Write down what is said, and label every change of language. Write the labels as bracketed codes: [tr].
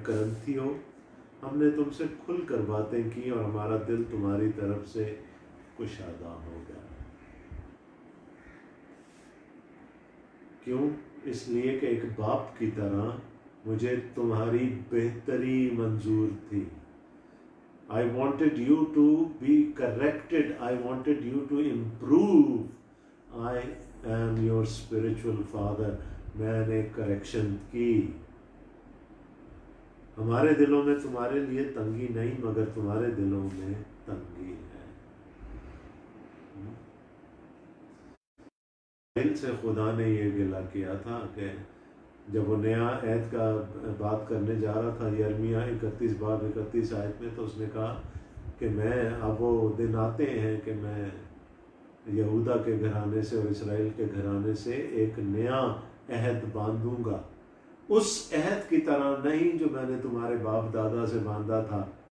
[ur] کرنتھیو، ہم نے تم سے کھل کر باتیں کی اور ہمارا دل تمہاری طرف سے کشادہ ہو گیا. کیوں؟ اس لیے کہ ایک باپ کی طرح مجھے تمہاری بہتری منظور تھی. [en] I wanted you to be corrected. I wanted you to improve. I am your spiritual father. [ur] میں نے کریکشن کی. ہمارے دلوں میں تمہارے لیے تنگی نہیں، مگر تمہارے دلوں میں تنگی ہے. دل سے خدا نے یہ گلہ کیا تھا کہ جب وہ نیا عہد کا بات کرنے جا رہا تھا، یرمیہ 31 باب 31 آیت میں، تو اس نے کہا کہ میں اب وہ دن آتے ہیں کہ میں یہودا کے گھرانے سے اور اسرائیل کے گھرانے سے ایک نیا عہد باندھوں گا، اس عہد کی طرح نہیں جو میں نے تمہارے باپ دادا سے باندھا تھا.